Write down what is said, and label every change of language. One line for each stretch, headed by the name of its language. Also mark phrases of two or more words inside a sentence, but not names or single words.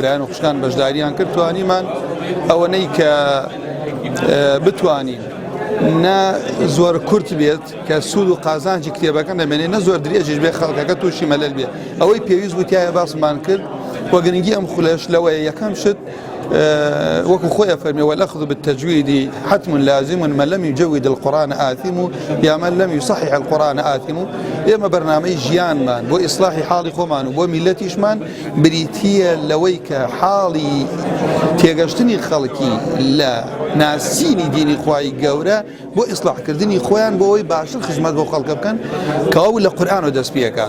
Central Kurdish: برایان و خوشکان بەشداریان کرد توانیمان ئەوەنەی کە بتوانین نە زۆر کورت بێت کە سوود و قازانجی کتێبەکان دەمێنێت نە زۆر درێژیش بێ خەڵکەکە تووشی مەلەل بێت ئەوەی پێویست بوو تایە باسمان کرد وە گرنگی ئەم خولەش لەوەیە یەکەم شت وەکو خۆی فەرمی
Arabic: والأخذ بالتجويد حتم لازم من لم يجود القرآن آثم يا من لم يصحح القرآن آثم
Central Kurdish: ئێمە بەرنامەی ژیانمان بۆ ئیسلاحی حاڵی خۆمان و بۆ میلەتیشمان بریتیە لەوەی کە حاڵی تێگەشتنی خەڵکی لە ناسینی دینی خوای گەورە بۆ ئیسلاحکردنی خۆیان بۆ ئەوەی باشتر خزمەت بۆ خەڵکە بکەن کە ئەو لە قورئان و دەست پێکات.